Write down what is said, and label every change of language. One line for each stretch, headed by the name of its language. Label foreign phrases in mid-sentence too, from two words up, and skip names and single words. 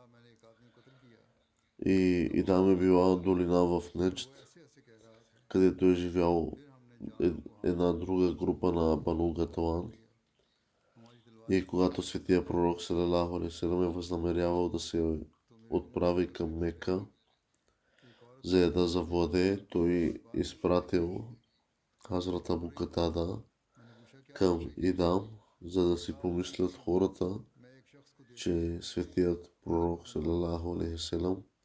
Bulgarian: И Идам е била долина в Неджд, където е живял една друга група на Бану Гаталан. И когато светия пророк
Arabic: صلى الله عليه وسلم
Bulgarian: е възнамерявал да се отправи към Мека, за да завладее, той изпратил Хазрат Абу Катада към Идам, за да си помислят хората, че светият пророк
Arabic: صلى الله عليه وسلم